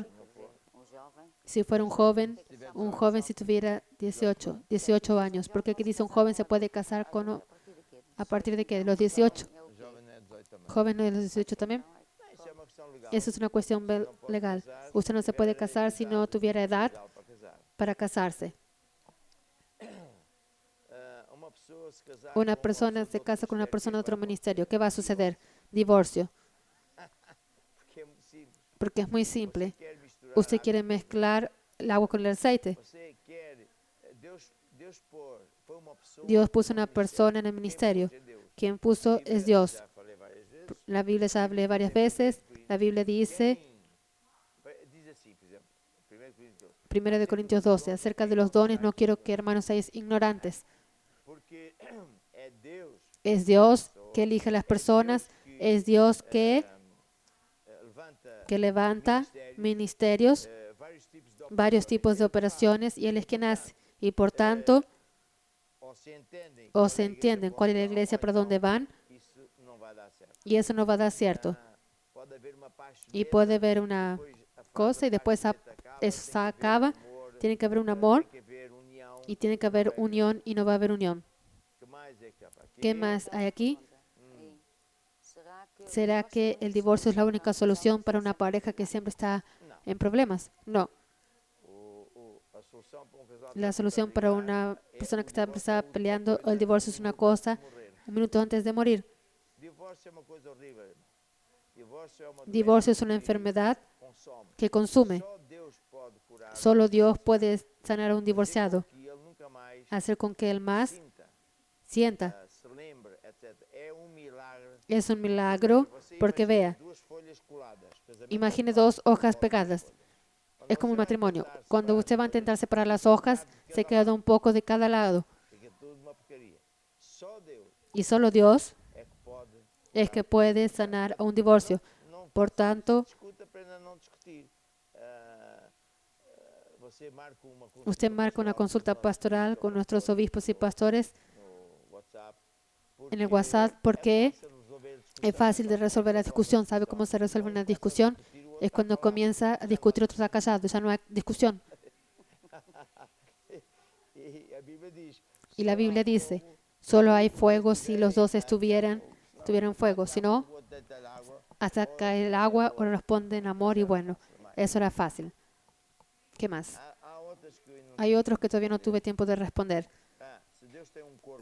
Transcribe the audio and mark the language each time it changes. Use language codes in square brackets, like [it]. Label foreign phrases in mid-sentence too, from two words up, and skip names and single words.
[es] Si fuera un joven si tuviera 18 años. Porque aquí dice un joven se puede casar con a partir de qué, de los 18. Joven no de los 18 también. Eso es una cuestión legal. Usted no se puede casar si no tuviera edad para casarse. [pt] Uma pessoa se casar [es] Una [pt] com [es] persona se [pt] outro [es] casa con una [pt] ministério, [es] persona de otro [pt] vai [es] ministerio. ¿Qué va a suceder? Divorcio. [pt] Porque é muito simples. [es] Porque es muy simple. [pt] Você quer misturar [es] Usted [pt] água [es] quiere [pt] com vinho. [es] mezclar el agua con el aceite. [pt] Você quer Deus foi uma pessoa. [es] Dios puso [pt] no [es] una [pt] ministério. [es] persona en el [pt] Quem [es] ministerio. [pt] pôs é Deus. [es] Quien puso [pt] A Bíblia, [es] es Dios. [pt] já falei várias vezes, [es] La Biblia ya hablé varias veces. La Biblia dice, [pt] diz assim, por exemplo, 1 Coríntios 12, [es] 1 de Corintios 12, acerca de los dones, no quiero que hermanos seáis ignorantes. [pt] porque é Deus [es] Es Dios que elige a las personas, es Dios que levanta ministerios, varios tipos de operaciones, y Él es quien hace. Y por tanto, o se entienden cuál es la iglesia, para dónde van, [pt] isso não vai dar certo. [es] y eso no va a dar cierto. [pt] Pode haver uma [es] Y puede haber una cosa y después eso se acaba. Tiene que haber un amor [pt] tem que haver união. [es] y tiene que haber unión y no va a haber unión. [pt] Que mais é que há para aqui? [es] ¿Qué más hay aquí? ¿Será que el divorcio es la única solución para una pareja que siempre está en problemas? No. [pt] A solução para um casal [es] La solución para una persona que está peleando, el divorcio es una cosa un minuto antes de morir. [pt] divórcio é uma coisa horrível, irmão. Divórcio é uma [es] Divorcio es [pt] doença [es] una [pt] que [es] enfermedad [pt] consome. [es] que consume. [pt] Só Deus pode curar. [es] Solo Dios puede sanar a un divorciado, [pt] Que ele nunca mais [es] hacer con que él más [pt] sinta, [es] sienta. [pt] se lembre, etc. É milagre. [es] Es un milagro porque vea, [pt] Duas folhas coladas. Casamento [es] imagine dos hojas pegadas. Es como un matrimonio. Cuando usted va a intentar separar las hojas, se queda un poco de cada lado. [pt] fica tudo uma porcaria. Só Deus [es] Y solo Dios [pt] é que pode. [es] es que puede sanar a un divorcio. [pt] Não [es] Por tanto, [pt] discuta, aprenda a não discutir. Você marca uma [es] usted marca una consulta pastoral con nuestros obispos y pastores [pt] no WhatsApp. [es] en el WhatsApp, porque [pt] Fácil resolver [es] es fácil de resolver la discusión. ¿Sabe cómo se resuelve una discusión? Es cuando comienza a discutir otro está callado, ya no hay discusión. [pt] E a Bíblia diz: [es] Y la Biblia dice, solo hay fuego si los dos tuvieran fuego, si no, [pt] vou deitar água. [es] hasta cae el agua o responden amor y bueno, eso era fácil. ¿Qué más? [pt] Há outras que eu não. [es] Hay otros que todavía no tuve tiempo de responder. [pt] Se Deus tem corpo,